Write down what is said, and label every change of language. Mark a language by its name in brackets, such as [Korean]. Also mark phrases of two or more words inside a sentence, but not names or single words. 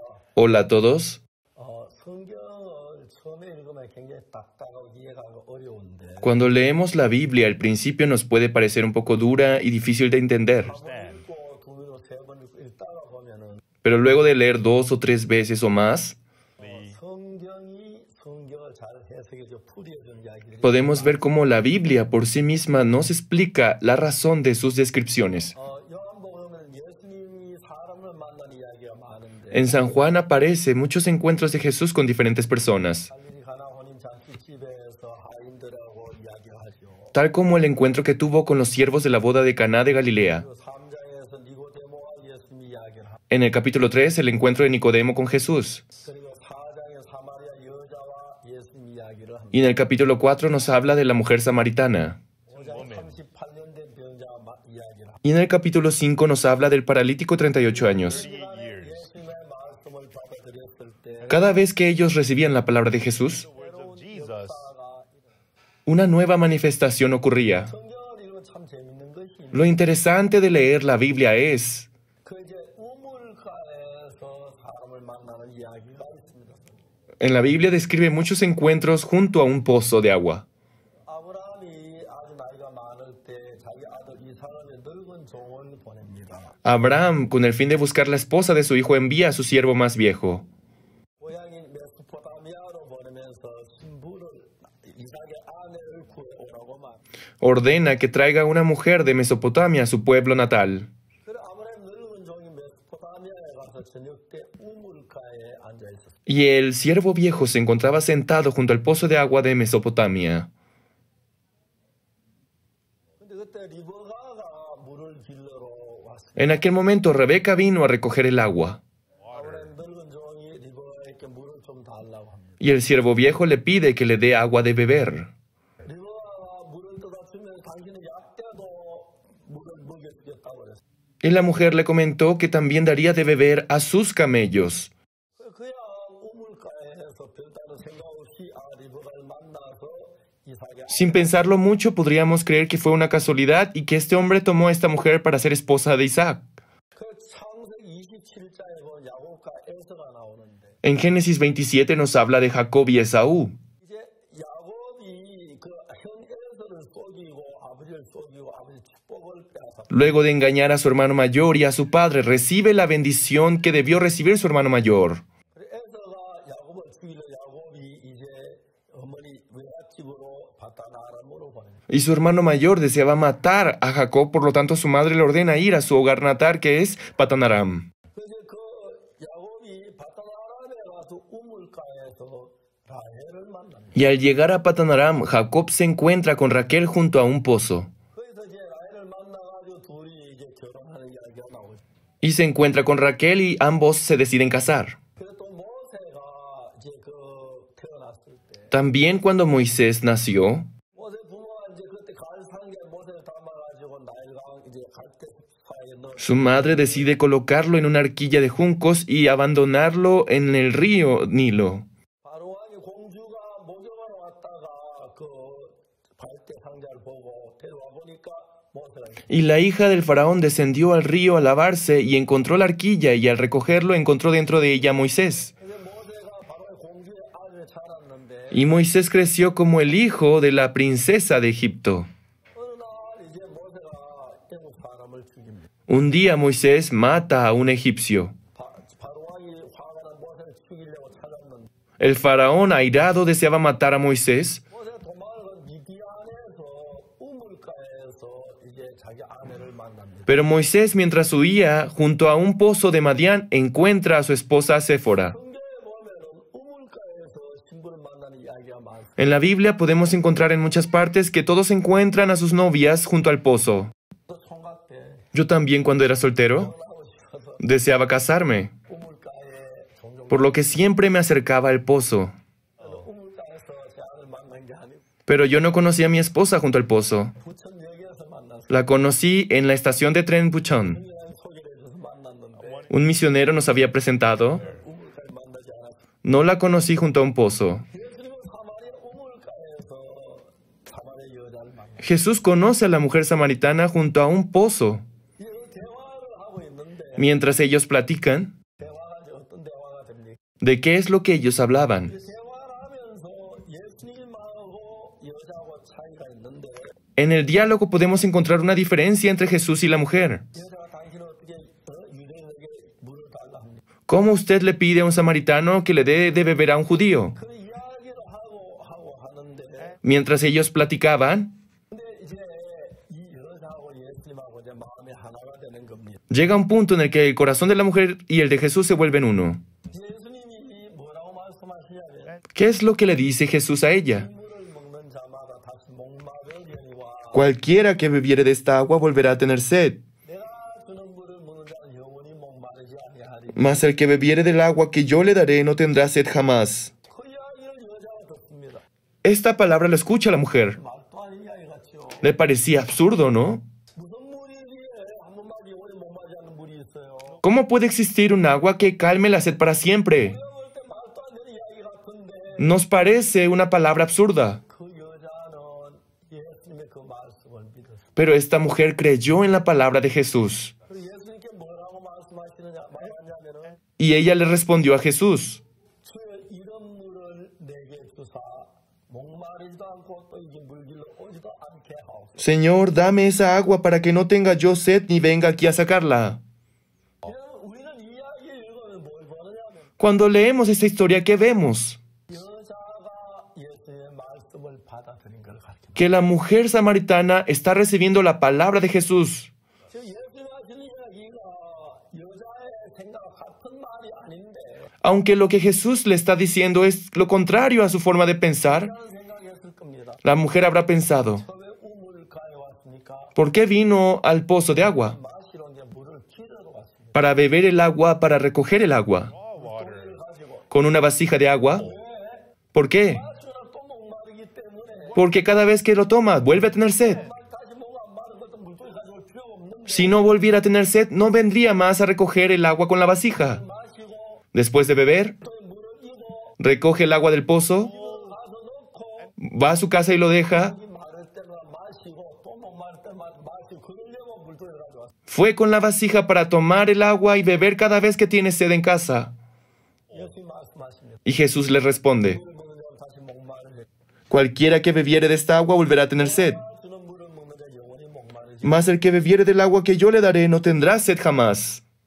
[Spanish] Hola a todos. [Korean] 성경을 처음에 읽으면 굉장히 딱딱하고 이해가 어려운데 [Spanish] Cuando leemos la Biblia, al principio nos puede parecer un poco dura y difícil de entender. [Korean] 한 번 읽고 두 번, 세 번 읽다가 보면은 [Spanish] Pero luego de leer 2 o 3 veces o más, [Korean] 성경이 성경을 잘 해석해줘 풀이해준 이야기들이 [Spanish] podemos ver cómo la Biblia por sí misma nos explica la razón de sus descripciones. [Korean] 요한복음은 예수님이 사람을 만난 이야기가 많은데 [Spanish] En San Juan aparece muchos encuentros de Jesús con diferentes personas, [Korean] 갈릴리 가나 혼인 잔치집에서 하인들하고 이야기하죠. [Spanish] tal como el encuentro que tuvo con los siervos de la boda de Caná de Galilea. [Korean] 3장에서 니고데모와 예수님이 이야기를 하고 [Spanish] En el capítulo 3, el encuentro de Nicodemo con Jesús. [Korean] 그리고 4장에 사마리아 여자와 예수님 이야기를 합니다. [Spanish] Y en el capítulo 4 nos habla de la mujer samaritana. [Korean] 5장 38년 된 병자 이야기를 합니다. [Spanish] Y en el capítulo 5 nos habla del paralítico 38 años. [Korean] 예수님의 말씀을 받아들였을 때 [Spanish] Cada vez que ellos recibían la palabra de Jesús, [Korean] 새로운 역사가 [Spanish] una nueva manifestación ocurría. [Korean] 성경을 읽으면 참 재밌는 것이 [Spanish] Lo interesante de leer la Biblia es [Korean] 그 이제 우물가에서 사람을 만나는 이야기가 있습니다. [Spanish] en la Biblia describe muchos encuentros junto a un pozo de agua. [Korean] 아브라함이 아주 나이가 많을 때 자기 아들 이삭을 늙은 종을 보냅니다. [Spanish] Abraham, con el fin de buscar la esposa de su hijo, envía a su siervo más viejo. [Korean] 고향인 메소포타미아로 보내면서 신부를 이삭의 아내를 구해오라고 말. [Spanish] Ordena que traiga una mujer de Mesopotamia a su pueblo natal. [Korean] 그래 아브라함 늙은 종이 메소포타미아에 가서 저녁 때 우물가에 앉아 있었어요. [Spanish] Y el siervo viejo se encontraba sentado junto al pozo de agua de Mesopotamia. [Korean] 근데 그때 리브가가 물을 길러러 왔어요. [Spanish] En aquel momento Rebeca vino a recoger el agua. [Korean] 아브라함 늙은 종이 리브가에게 물을 좀 달라고 합니다. [Spanish] Y el siervo viejo le pide que le dé agua de beber. [Korean] 리브가가 물을 떠다 주면 당신의 약대도 물을 먹여주겠다고 그랬어요. [Spanish] Y la mujer le comentó que también daría de beber a sus camellos. [Korean] 그야 우물가에서 별다른 생각 없이 리브가를 만나서 이삭의 [Spanish] Sin pensarlo mucho, podríamos creer que fue una casualidad y que este hombre tomó a esta mujer para ser esposa de Isaac. [Korean] 그 창세기 27장에 보면 야곱과 에서가 나오는데 [Spanish] En Génesis 27 nos habla de Jacob y Esaú. [Korean] 이제 야곱이 그 형 에서를 속이고 아버지를 속이고 아버지 축복을 빼앗아 [Spanish] Luego de engañar a su hermano mayor y a su padre, recibe la bendición que debió recibir su hermano mayor. [Korean] 그래 에서가 야곱을 죽이려 야곱이 이제 어머니 외갓집으로 바다나람으로 보냅니다. [Spanish] Y su hermano mayor deseaba matar a Jacob, por lo tanto su madre le ordena ir a su hogar natal, que es Patanaram. [Korean] 그래서 그 야곱이 바다나람에 가서 우물가에서 라헬을 만납니다. [Spanish] Y al llegar a Patanaram, Jacob se encuentra con Raquel junto a un pozo. [Korean] 거기서 이제 라헬을 만나가지고 둘이 이제 결혼하는 이야기가 나오죠. [Spanish] Y se encuentra con Raquel y ambos se deciden casar. [Korean] 그리고 또 모세가 이제 태어났을 때 [Spanish] También cuando Moisés nació, [Korean] 모세 부모가 이제 그때 갈상에 모세를 담아가지고 나일강 이제 갈대사에 넣어 [Spanish] su madre decide colocarlo en una arquilla de juncos y abandonarlo en el río Nilo. [Korean] 바로왕이 공주가 목욕하러 왔다가 그 갈대 상자를 보고 데려와 보니까 모세가 [Spanish] Y la hija del faraón descendió al río a lavarse y encontró la arquilla, y al recogerlo encontró dentro de ella a Moisés. [Korean] 그래서 모세가 바로의 공주의 아들을 자랐는데 [Spanish] Y Moisés creció como el hijo de la princesa de Egipto. [Korean] 어느 날 이제 모세가 애국 사람을 죽입니다. [Spanish] Un día Moisés mata a un egipcio. [Korean] 바로왕이 화가 난 모세를 죽이려고 찾았는데 [Spanish] El faraón airado deseaba matar a Moisés, [Korean] 모세가 도망을 미디안에서 우물가에서 이제 자기 아내를 만납니다. [Spanish] pero Moisés, mientras huía junto a un pozo de Madián, encuentra a su esposa Séfora. [Korean] 성경에 보면은 우물가에서 신부를 만나는 이야기가 많습니다. [Spanish] En la Biblia podemos encontrar en muchas partes que todos encuentran a sus novias junto al pozo. [Korean] 또 총각 때 [Spanish] Yo también, cuando era soltero, [Korean] 결혼하고 싶어서 [Spanish] deseaba casarme, [Korean] 우물가에 종종 [Spanish] por lo que siempre me acercaba al pozo. [Korean] 우물가에서 제 아들 만난 게 아니고 [Spanish] Pero yo no conocí a mi esposa junto al pozo. [Korean] 부천역에서 만났어요. [Spanish] La conocí en la estación de tren Puchón. [Korean] 그냥 소개를 해줘서 만났는데 [Spanish] Un misionero nos había presentado. [Korean] 우물가에 만나지 않았어요. [Spanish] No la conocí junto a un pozo. [Korean] 예수님은 사마리아 우물가에서 사마리아 여자를 만났어요. [Spanish] Jesús conoce a la mujer samaritana junto a un pozo. [Korean] 대화를 하고 있는데 [Spanish] Mientras ellos platican, [Korean] 대화가 이제 어떤 대화가 됩니까? [Spanish] ¿De qué es lo que ellos hablaban? [Korean] 대화를 하면서 예수님하고 여자하고 차이가 있는데 [Spanish] En el diálogo podemos encontrar una diferencia entre Jesús y la mujer. [Korean] 여자가 당신은 어떻게 유대인에게 물을 달라 합니까? [Spanish] ¿Cómo usted le pide a un samaritano que le dé de beber a un judío? [Korean] 그 이야기를 하고 하는데 [Spanish] Mientras ellos platicaban, [Korean] 근데 이제 이 여자하고 예수님하고 이제 마음이 하나가 되는 겁니다. [Spanish] llega un punto en el que el corazón de la mujer y el de Jesús se vuelven uno. [Korean] 예수님이 뭐라고 말씀하시냐면 [Spanish] ¿Qué es lo que le dice Jesús a ella? [Korean] 물을 먹는 자마다 다시 목마르리니와 [Spanish] Cualquiera que bebiere de esta agua volverá a tener sed, [Korean] 내가 주는 물을 먹는 자는 영원히 목마르지 아니하리. [Spanish] mas el que bebiere del agua que yo le daré no tendrá sed jamás. [Korean] 그 이야기를 여자가 듣습니다. [Spanish] Esta palabra la escucha la mujer. [Korean] 말도 아닌 이야기 같죠. [Spanish] Le parecía absurdo, ¿no? [Korean] 무슨 물이기에 한 번만 영원히 목마르지 않는 물이 있어요. [Spanish] ¿Cómo puede existir un agua que calme la sed para siempre? [Korean] 내가 볼 때 말도 안 되는 이야기 같은데 [Spanish] Nos parece una palabra absurda. [Korean] 그 여자는 예수님의 그 말씀을 믿었어요. [Spanish] Pero esta mujer creyó en la palabra de Jesús. [Korean] 그리고 예수님께 뭐라고 말씀하냐면은 [Spanish] Y ella le respondió a Jesús: [Korean] 주여 이런 물을 내게 주사 목마르지도 않고 또 이게 물길로 오지도 않게 하옵소서. [Spanish] Señor, dame esa agua para que no tenga yo sed ni venga aquí a sacarla. [Korean] 우리는 이 이야기를 읽으면 뭘 보느냐면 [Spanish] Cuando leemos esta historia, ¿qué vemos? [Korean] 여자가 예수님의 말씀을 받아들인 걸 가르칩니다. [Spanish] Que la mujer samaritana está recibiendo la palabra de Jesús. [Korean] 지금 예수님 하시는 이야기가 여자의 생각 같은 말이 아닌데 [Spanish] Aunque lo que Jesús le está diciendo es lo contrario a su forma de pensar, [Korean] 그런 생각했을 겁니다. [Spanish] la mujer habrá pensado: [Korean] 왜 우물가에 왔습니까? [Spanish] ¿por qué vino al pozo de agua? [Korean] 마시러 이제 물을 길어로 왔습니다. [Spanish] Para beber el agua, para recoger el agua. [Korean] 물을 가지고 [Spanish] ¿Con una vasija de agua? ¿Por qué? [Korean] 마시면 또 목마르기 때문에 [Spanish] Porque cada vez que lo toma, vuelve a tener sed. [Korean] 다시 목 안 마른 것도 물통에 가져올 필요가 없는데 [Spanish] Si no volviera a tener sed, no vendría más a recoger el agua con la vasija. [Korean] 마시고 [Spanish] Después de beber, [Korean] 또 물을 이고 [Spanish] recoge el agua del pozo, [Korean] 가서 놓고 [Spanish] va a su casa y lo deja. [Korean] 이 마를 때마다 마시고 또 목 마를 때마다 마시고 그러려고 물통에 가져왔어요. [Spanish] Fue con la vasija para tomar el agua y beber cada vez que tiene sed en casa. [Korean] 예수님 말씀하십니다. [Spanish] Y Jesús le responde: [Korean] 물을 먹는 자는 다시 목마르지. [Spanish] cualquiera que bebiere de esta agua volverá a tener sed, [Korean] 주는 물을 먹는 자는 영원히 목마르지. [Spanish] mas el que bebiere del agua que yo le daré no tendrá sed jamás.